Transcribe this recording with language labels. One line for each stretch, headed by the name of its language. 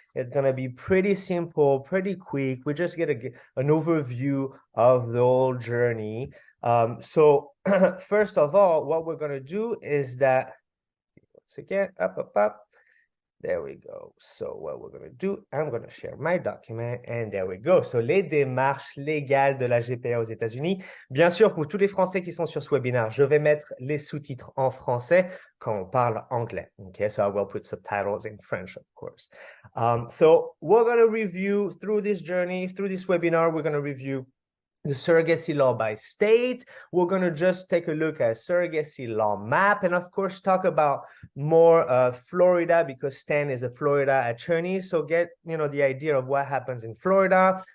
English: It's going to be pretty simple, pretty quick. We just get an overview of the whole journey. So first of all, what we're going to do is that, once again, up. There we go. So what we're going to do, I'm going to share my document, and there we go.
French: So les démarches légales de la GPA aux États-Unis. Bien sûr, pour tous les Français qui sont sur ce webinaire, je vais mettre les sous-titres en français quand on parle anglais.
English: Okay, so I will put subtitles in French, of course. So we're going to review through this journey, through this webinar, we're going to review the surrogacy law by state. We're going to just take a look at surrogacy law map, and of course talk about more Florida, because Stan is a Florida attorney, so get the idea of what happens in Florida.